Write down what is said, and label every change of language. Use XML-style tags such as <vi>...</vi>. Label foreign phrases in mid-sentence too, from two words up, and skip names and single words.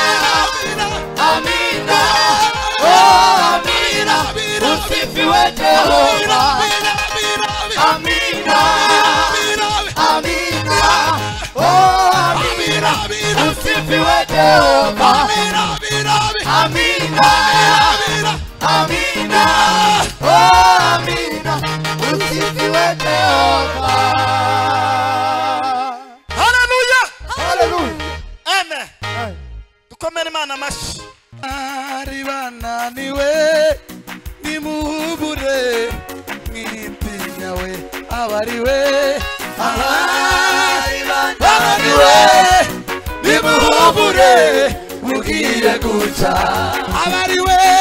<sw>Amina oh Amina usifiwe Jehova Amina Amina oh Amina usifiwe Jehova Amina Amina Amina oh Amina usifiwe Jehova.</sw> <rw>Hallelujah Hallelujah Amen dukomere Imana amashi ari bananiwe nimuhubure mwitinya we abariwe abari bananiwe nimuhubure mugiye guca abariwe</rw>